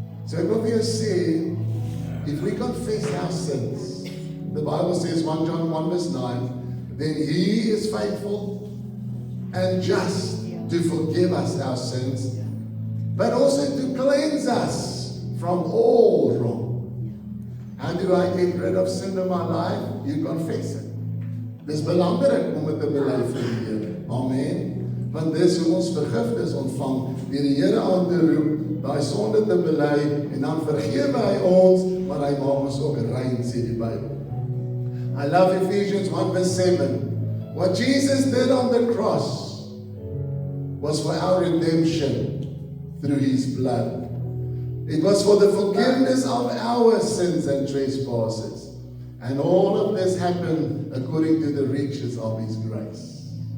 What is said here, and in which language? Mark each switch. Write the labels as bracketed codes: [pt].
[af] So ek wil vir jou sê, [en] if we confess our sins, the Bible says 1 John 1 verse 9, then he is faithful and just to forgive us our sins, but also to cleanse us from all wrong. How do I get rid of sin in my life? You confess it. [af] Dis belangrik om dit te bely vir die Here. Amen. Want dis hoe ons vergifnis ontvang, deur die Here aan te roep, daai sonde te bely en dan vergewe hy ons, maar hy maak ons ook rein, sê die Bybel. [en] I love Ephesians 1 verse 7. What Jesus did on the cross was for our redemption through his blood. It was for the forgiveness of our sins and trespasses. And all of this happened according to the riches of his grace.